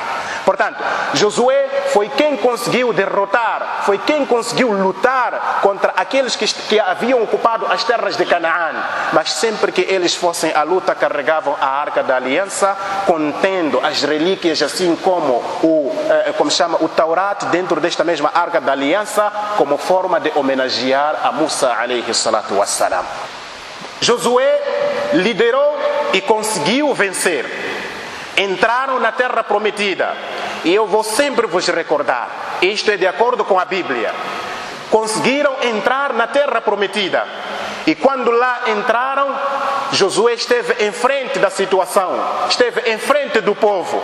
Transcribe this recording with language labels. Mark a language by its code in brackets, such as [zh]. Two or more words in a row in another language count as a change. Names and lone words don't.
[pt] Portanto, Josué foi quem conseguiu derrotar, foi quem conseguiu lutar contra aqueles que haviam ocupado as terras de Canaã. Mas sempre que eles fossem à luta, carregavam a Arca da Aliança, contendo as relíquias, assim como o Taurat, dentro desta mesma Arca da Aliança, como forma de homenagear a [ar] موسى عليه الصلاة والسلام. [pt] Josué liderou e conseguiu vencer. Entraram na terra prometida. E eu vou sempre vos recordar, isto é de acordo com a Bíblia. Conseguiram entrar na terra prometida. E quando lá entraram, Josué esteve em frente da situação, esteve em frente do povo.